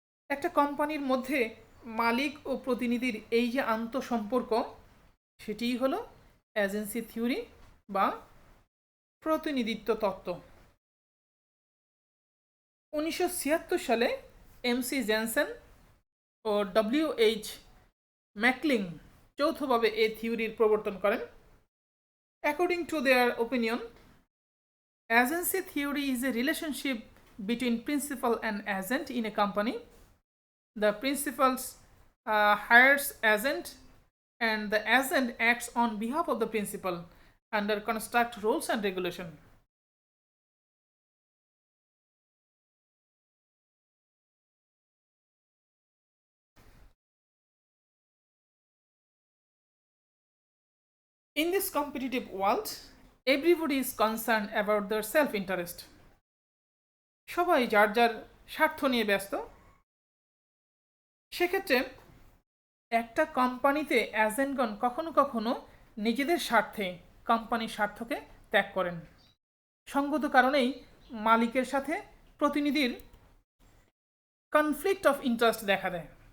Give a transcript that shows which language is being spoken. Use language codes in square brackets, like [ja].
[bn] একটা কোম্পানির মধ্যে মালিক ও প্রতিনিধির এই যে আন্তঃসম্পর্ক, সেটিই হলো এজেন্সি থিওরি বা প্রতিনিধিত্ব তত্ত্ব। 1976 সালে এমসি জেনসেন ও ডব্লিউ.এইচ. ম্যাকলিং যৌথভাবে এই থিওরির প্রবর্তন করেন। [en] According to their opinion, agency theory is a relationship between principal and agent in a company. The principal hires agent and the agent acts on behalf of the principal under construct rules and regulation. In this competitive world, everybody is concerned about their self-interest. [bn] সবাই যার যার স্বার্থ নিয়ে ব্যস্ত। সেক্ষেত্রে একটা কোম্পানিতে এজেন্টগণ কখনো কখনো নিজেদের স্বার্থে কোম্পানির স্বার্থকে ত্যাগ করেন। সঙ্গত কারণেই মালিকের সাথে প্রতিনিধির কনফ্লিক্ট অফ ইন্টারেস্ট দেখা দেয়।